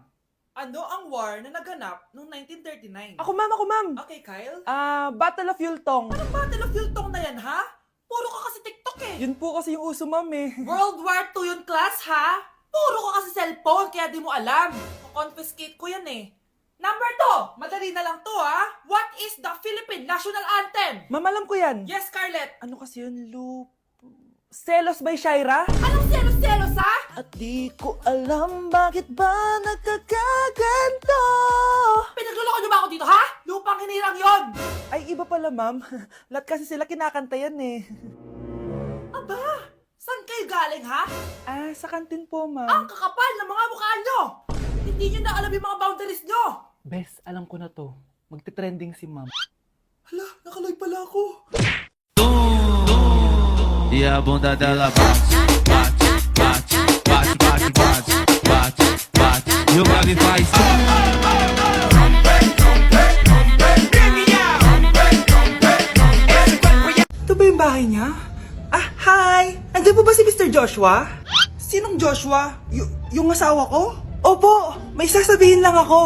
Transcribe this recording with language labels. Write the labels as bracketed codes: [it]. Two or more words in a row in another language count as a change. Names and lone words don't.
[tl] Ano ang war na naganap noong 1939? Ako, ma'am. Okay, Kyle? Battle of Yultong. Anong Battle of Yultong na yan, ha? Puro ka kasi TikTok, eh. Yun po kasi yung uso, ma'am, eh. World War II yun, class, ha? Puro ka kasi cellphone, kaya di mo alam. Confiscate ko yan, eh. Number 2. Madali na lang to, ha? [en] What is the Philippine National Anthem? [tl] Ma'am, alam ko yan. Yes, Scarlett. Ano kasi yun, Selos by Shaira? Anong selos, ha? At di ko alam bakit ba nagkakaganto. Pinagluloko niyo ba ako dito, ha? Lupang hinirang yon. Ay, iba pala, ma'am. Lahat kasi sila kinakanta yan, eh. Aba, saan kayo galing, ha? Sa kantin po, ma'am. Ang kakapal ng mga mukha nyo. Hindi nyo na alam yung mga boundaries nyo. Bes, alam ko na to. Magte-trending si ma'am. Hala, nakalive pala ako. [pt] E a bunda dela bate, bate, bate, bate, bate, bate, bate, bate. E o grave faz. [tl] Ito ba yung bahay niya? Hi! Andiyan po ba si Mr. Joshua? Sinong Joshua? Yung asawa ko? Opo, may sasabihin lang ako.